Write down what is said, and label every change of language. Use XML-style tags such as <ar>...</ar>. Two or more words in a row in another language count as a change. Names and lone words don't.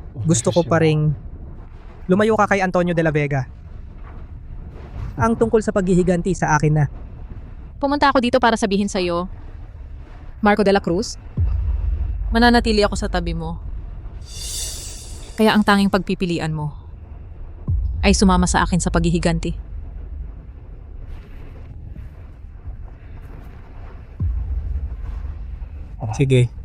<tl>gusto ko pa ring lumayo ka kay Antonio de la Vega. Ang tungkol sa paghihiganti sa akin na. Pumunta ako dito para sabihin sa'yo, Marco de la Cruz, mananatili ako sa tabi mo. Kaya ang tanging pagpipilian mo ay sumama sa akin sa paghihiganti. Sige.</tl>